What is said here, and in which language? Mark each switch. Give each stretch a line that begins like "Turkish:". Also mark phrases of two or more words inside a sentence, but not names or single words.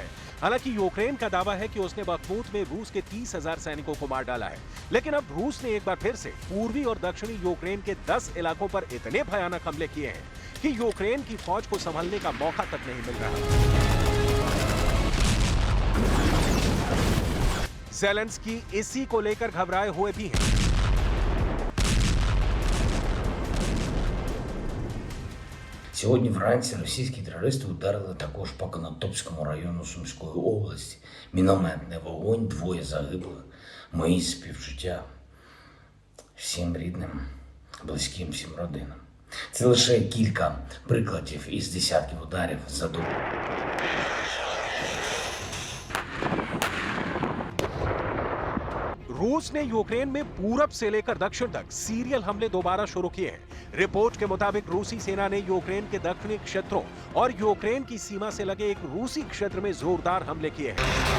Hindi: हालांकि यूक्रेन का दावा है कि उसने बखमूत में रूस के 30,000 सैनिकों को मार डाला है, लेकिन अब रूस ने एक बार फिर से पूर्वी और दक्षिणी यूक्रेन के 10 इलाकों पर इतने भयानक हमले किए हैं कि यूक्रेन की फौज को संभलने का मौका तक नहीं मिल रहा। ज़ेलेंस्की इसी को लेकर घबराए हुए भी हैं।
Ukrainian: Сьогодні вранці російські терористи ударили також по Конотопському району Сумської області. Мінометний вогонь, 2 загиблих. Мої співчуття всім рідним, близьким, всім родинам. Це лише кілька прикладів із десятків ударів за добу.
Hindi: रूस ने यूक्रेन में पूरब से लेकर दक्षिण तक सीरियल हमले दोबारा शुरू किए हैं। रिपोर्ट के मुताबिक रूसी सेना ने यूक्रेन के दक्षिणी क्षेत्रों और यूक्रेन की सीमा से लगे एक रूसी क्षेत्र में जोरदार हमले किए हैं।